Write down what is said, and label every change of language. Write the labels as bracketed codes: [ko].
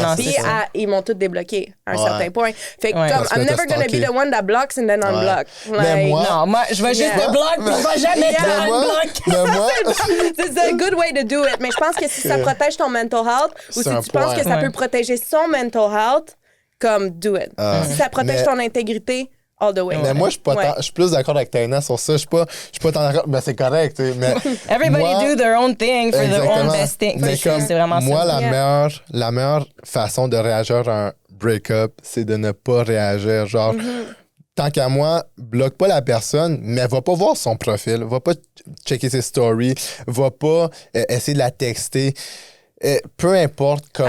[fr] Puis, ils m'ont tous débloqué à un certain point. Fait que comme, [en] I'm never gonna be the one that blocks and then unblock. [fr] Mais non, moi, je vais juste te bloquer, puis je vais jamais te unblock. [en] C'est a good way to do it. [fr] Mais je pense que si ça protège ton mental health ou si tu penses que ça peut protéger son mental health, comme, [en] do it. [fr] Si ça protège ton intégrité, [en] all the way. [fr] Mais moi, je suis plus d'accord avec Taina sur ça. Je suis pas tant d'accord. Mais c'est correct. Mais [en] everybody do their own thing for their own best thing. [fr] Mais comme, c'est vraiment moi, ça. la meilleure façon de réagir à un break-up, c'est de ne pas réagir. Genre, tant qu'à moi, bloque pas la personne, mais va pas voir son profil. Va pas checker ses stories. Va pas essayer de la texter. Peu importe comment...